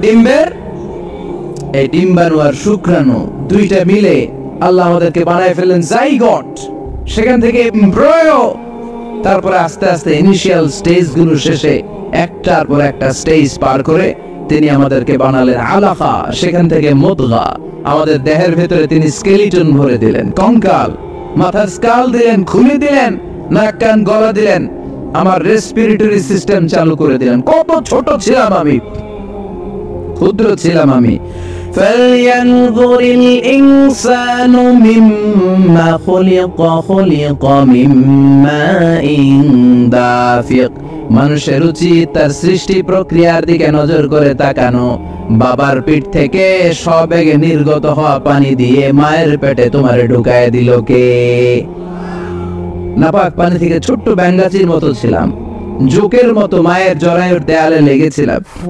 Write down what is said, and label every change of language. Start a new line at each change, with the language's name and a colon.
Bangla: ডিম্বের এই ডিম্বাণু আর শুক্রাণু দুইটা মিলে আল্লাহ আমাদেরকে বানায় ফেলেন জাইগট, সেখান থেকে এমব্রায়ো, তারপরে আস্তে আস্তে ইনিশিয়াল স্টেজ গুলো শেষে একটার পর একটা স্টেজ পার করে তিনি আমাদেরকে বানালেন আলাকা, সেখান থেকে মুদগা। আমাদের দেহের ভেতরে তিনি স্কেলিটন ভরে দিলেন, কঙ্কাল, মাথার স্কাল দিলেন, খুলে দিলেন, নাক কান গলা দিলেন, আমার রেসপিরেটরি সিস্টেম চালু করে দিলেন। কত ছোট ছিলাম আমি, ক্ষুদ্র ছিলাম আমি।
Arabic: فلينظر الإنسان مما خلق خلق من ماء دافق।
Bangla: মানুষের উচিত তার সৃষ্টি প্রক্রিয়ার দিকে নজর করে তাকানো। বাবার পিঠ থেকে সবেগে নির্গত হওয়া পানি দিয়ে মায়ের পেটে তোমারে ঢুকায় দিল কে? নাপাক পানি থেকে ছোট্ট ব্যাঙ্গাচির মতো ছিলাম, জোকের মতো মায়ের জরায়ুর দেয়ালে লেগেছিলাম।